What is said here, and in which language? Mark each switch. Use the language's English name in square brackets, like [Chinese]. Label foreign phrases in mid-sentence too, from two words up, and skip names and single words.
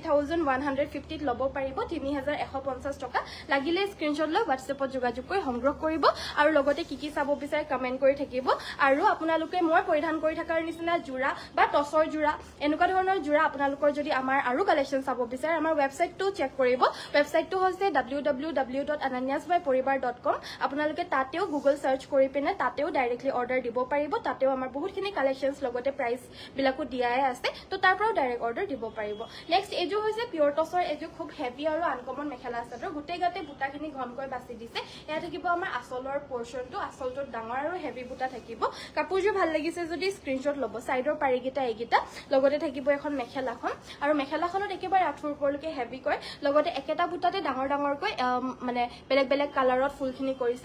[Assamese] 3150 ত ল'ব পাৰিব 3150 টকা লাগিলে স্ক্ৰিনশ্বট লৈ হোৱাটছএপত যোগাযোগ কৰি সংগ্ৰহ কৰিব আৰু লগতে কি চাব বিচাৰে কমেন্ট কৰি থাকিব আৰু আপোনালোকে মই পৰিধান কৰি থকাৰ নিচিনা জোৰা বা টছৰ জোৰা এনেকুৱা ধৰণৰ জোৰা আপোনালোকৰ যদি আমাৰ আৰু কালেকশন চাব বিচাৰে আমাৰ [English] website check [Assamese] करिब वेबसाइट www.ananyasbyporibar.com আপোনালোকে তাতেও [English] Google search [Assamese] কৰি পিনে তাতেও [English] directly order [Assamese] দিব পাৰিব তাতেও আমাৰ বহুতখিনি কালেকশনস লগতে প্ৰাইস বিলাকো দিয়াই আছে তো তাৰ পৰাও [English] direct order [Assamese] দিব পাৰিব নেক্সট এজো হৈছে পিওৰ টছৰ এজো খুব হেভি আৰু আনকমন মেখেলা চাদৰ গুটেই গাতে বুটাখিনি ঘনকৈ বাছি দিছে এয়া থাকিব আমাৰ আসলৰ পোৰ্শনটো আসলটো ডাঙৰ আৰু হেভি বুটা থাকিব কাপোৰযোৰ ভাল লাগিছে যদি স্ক্ৰিনশ্বট ল'ব সাইডৰ পাৰিকিটা এইকিটা লগতে থাকিব এখন মেখেলাখন আৰু মেখেলাখনত একেবাৰে আঁঠুৰ ওপৰলৈকে হেভি কয় লগতে একেটা বুটাতে ডাঙৰ ডাঙৰকৈ মানে বেলেগ বেলেগ কালাৰত ফুলখিনি কৰিছে